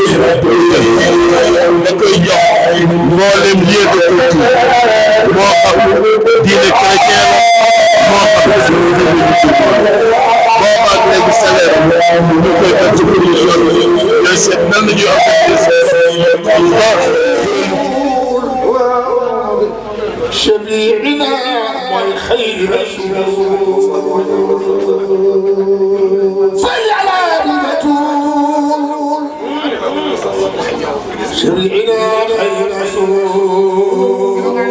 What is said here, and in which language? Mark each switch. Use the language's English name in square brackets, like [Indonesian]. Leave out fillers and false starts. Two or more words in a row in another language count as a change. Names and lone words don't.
[Wolof] da koy jox mboolem [French] lieu de culture [Wolof] moo xam diine chrétien la moo xam boobaag léegi salaire ñu koy def ci commission ñooy seet nan la ñuy organiser [Arabic] شفيعنا والخير رسول صل على البتول شفيعنا خير رسول